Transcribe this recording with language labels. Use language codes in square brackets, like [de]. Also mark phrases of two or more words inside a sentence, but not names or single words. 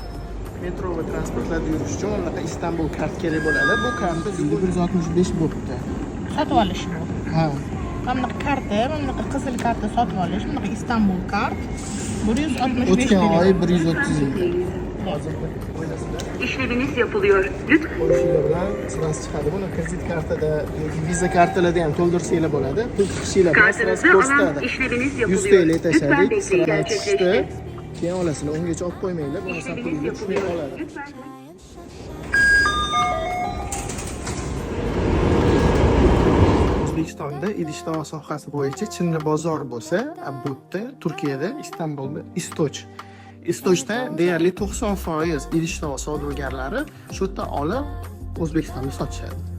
[uz] Metro va transportlarda yurish uchun bunaqa Istanbul kart kerak bo'ladi. Bu karta 165 bo'libdi. Sotib olish bu. Ha. Mana karta, mana qizil karta sotib olish, mana Istanbul kart 165 O'tgan lira. oy 130 edi. Hozirda o'ylasizlar. [tr] İşleminiz yapılıyor. Lütfen. [uz] O'shalardan sirasi chiqadi. Buni kredit kartada yoki viza kartalarda ham to'ldirsanglar bo'ladi. Pul chiqishinglar bilan sirasi [tr] Kartınızı alan [uz] ko'rsatadi. [tr] işleminiz 100 yapılıyor. TL Lütfen [uz] tashladik, [tr] bekleyin [uz] sirasi chiqdi. [tr] gerçekleşti. [uz] Keyin olasizlar. Ungacha olib qo'ymanglar, bo'lmasa [tr] İşleminiz [uz] pulingizga tushmay [tr] yapılıyor. [uz] qoladi. [tr] Lütfen. [uz] O'zbekistonda idish-tovoq sohasi bo'yicha Chinni bozor bo'lsa, bu yerda Turkiyada Istanbulda Istochda deyarli 90% idish-tovoq savdogarlari shu yerda olib O'zbekistonda sotishadi.